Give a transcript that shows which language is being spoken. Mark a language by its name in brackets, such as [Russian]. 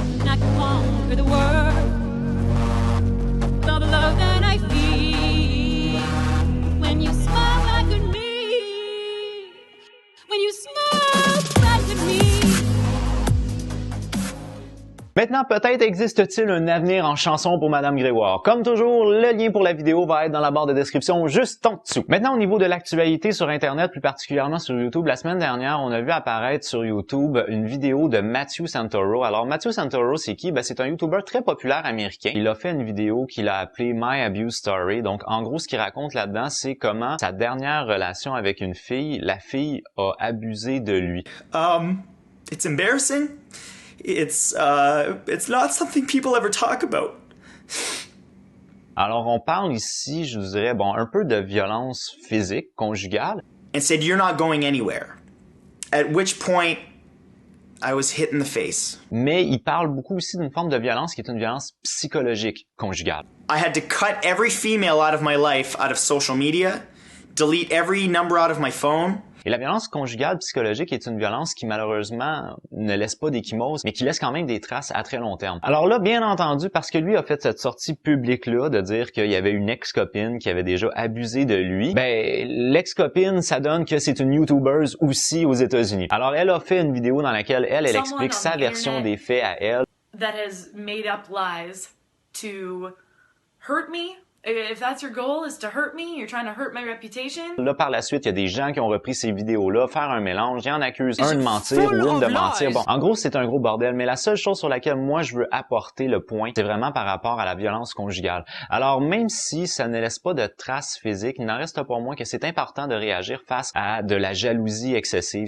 [English] I conquer the world with all the love that I feel when you smile back at me, when you smile back at me. [French] Maintenant, peut-être existe-t-il un avenir en chanson pour Madame Grégoire. Comme toujours, le lien pour la vidéo va être dans la barre de description juste en dessous. Maintenant, au niveau de l'actualité sur Internet, plus particulièrement sur YouTube, la semaine dernière, on a vu apparaître sur YouTube une vidéo de Matthew Santoro. Alors, Matthew Santoro, c'est qui? C'est un YouTuber très populaire américain. Il a fait une vidéo qu'il a appelée My Abuse Story. Donc, en gros, ce qu'il raconte là-dedans, c'est comment sa dernière relation avec une fille, la fille a abusé de lui. [English] It's embarrassing. It's not something people ever talk about. [French] Alors, on parle ici, je vous dirais, un peu de violence physique, conjugale. [English] And said, you're not going anywhere. at which point I was hit in the face. [French] Mais il parle beaucoup aussi d'une forme de violence qui est une violence psychologique conjugale. [English] I had to cut every female out of my life, out of social media, delete every number out of my phone. [French] Et la violence conjugale psychologique est une violence qui malheureusement ne laisse pas d'échymose, mais qui laisse quand même des traces à très long terme. Alors là, bien entendu, parce que lui a fait cette sortie publique-là de dire qu'il y avait une ex-copine qui avait déjà abusé de lui, ben l'ex-copine, ça donne que c'est une YouTuber aussi aux États-Unis. Alors elle a fait une vidéo dans laquelle elle explique sa version des faits à elle. [English] That has made up lies to hurt me. If that's your goal, is to hurt me, you're trying to hurt my reputation. [French] Là, par la suite, il y a des gens qui ont repris ces vidéos-là, faire un mélange, il en accuse un de mentir ou une de mentir. Bon, en gros, c'est un gros bordel, mais la seule chose sur laquelle moi je veux apporter le point, c'est vraiment par rapport à la violence conjugale. Alors, même si ça ne laisse pas de traces physiques, il n'en reste pas moins que c'est important de réagir face à de la jalousie excessive.